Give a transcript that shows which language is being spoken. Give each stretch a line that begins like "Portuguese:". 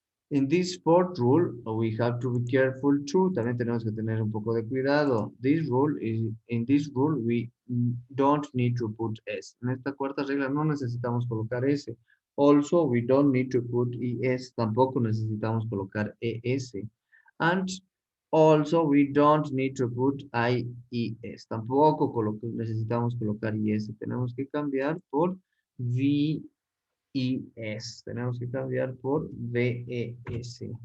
English: In this fourth rule, we have to be careful too.
Spanish: También tenemos que tener un poco de cuidado.
English: In this rule, we don't need to put S.
Spanish: En esta cuarta regla no necesitamos colocar S.
English: Also, we don't need to put ES.
Spanish: Tampoco necesitamos colocar ES.
English: And also, we don't need to put IES.
Spanish: Tampoco necesitamos colocar IS. Tenemos que cambiar por VES. Tenemos que cambiar por VES.